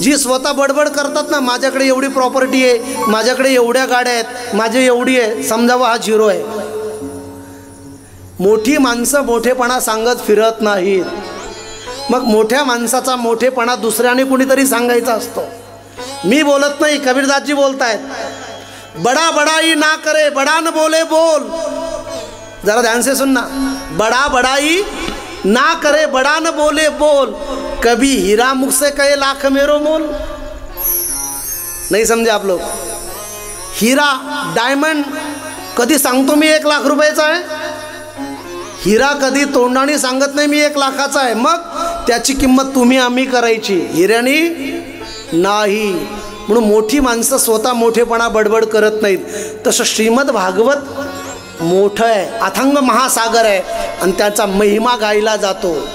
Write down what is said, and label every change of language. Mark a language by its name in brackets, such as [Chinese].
[Marathi] जी स्वतः बडबड करतात ना, माझ्याकडे एवढी प्रॉपर्टी आहे, माझ्याकडे एवढ्या गाड्या आहेत, माझी एवढी आहे, समजावा हा झिरो आहे। मोठी माणसं मोठेपणा सांगत फिरत नाहीत। मग मोठ्या माणसाचा मोठेपणा दुसऱ्याने कुणीतरी सांगायचा असतो। मी बोलत नाही, कबीरदासजी बोलतायत, [Hindi] बड़ा बड़ाई ना करे बड़ा न बोले बोल। जरा ध्यान से सुनना, बड़ा बड़ाई ना करे बड़ा न बोले बोल, कभी हीरा मुख से कहे लाख मेरो मोल। नहीं समझे आप लोग? [Marathi] हीरा डायमंड कधी सांगतो मी 1 लाख रुपयाचा आहे, हिरा कधी तोंडाने सांगत नाही मी 1 लाखाचा आहे। मग त्याची किंमत तुम्ही आम्ही करायची, हिऱ्याने नाही। म्हणून मोठी माणसं स्वतः मोठेपणा बडबड करत नाहीत। तसं श्रीमद भागवत मोठं आहे, अथांग महासागर आहे आणि त्याचा महिमा गायला जातो।